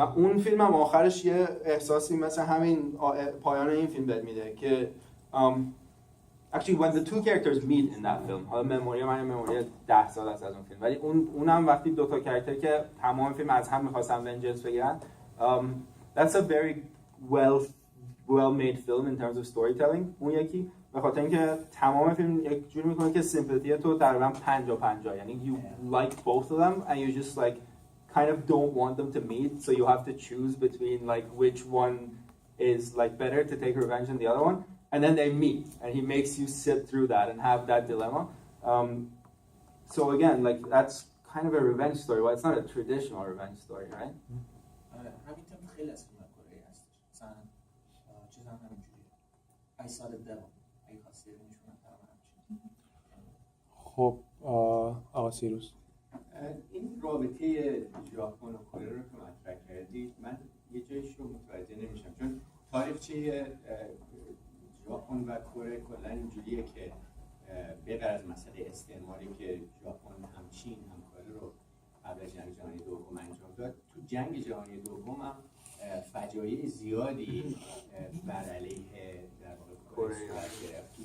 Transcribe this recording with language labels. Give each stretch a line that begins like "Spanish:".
Persian: و اون فیلم هم آخرش یه احساسی مثل همین پایان این فیلم بهت میده که
English: actually when the two characters meet in that film،
Persian: حالا مموری من مموری 10 سال است از اون فیلم، ولی اونم وقتی دو تا کاراکتر که تمام فیلم از هم می‌خواستن ونجنس بگیرن،
English: that's a very well made film in terms of storytelling.
Persian: اون یکی به خاطر اینکه تمام فیلم یک جوری میکنه که سیمپاتی تو تقریبا 50-50، یعنی
English: you like both of them and you just like kind of don't want them to meet, so you have to choose between like which one is like better to take revenge than the other one, and then they meet and he makes you sit through that and have that dilemma. So again, like that's kind of a revenge story. Well, it's not a traditional revenge story, right?
Persian: همینطور خیلی از فیلم کره هست. مثلا چیزا هم همینجوریه. I saw the devil. اگه خواستی ببینیش همین. خب آقا سیروس، این رابطه ژاپن و کره رو که مطرح کردید، من یه جایش رو متوجه نمیشم، چون تاریخچه ژاپن و کره کلا اینجوریه که بغیر از مسئله استعماری که ژاپن هم چین هم کره رو قبل از جنگ جهانی دوم انجام داد، تو جنگ جهانی دوم هم فجایع زیادی بر علیه در واقع کره صورت گرفت.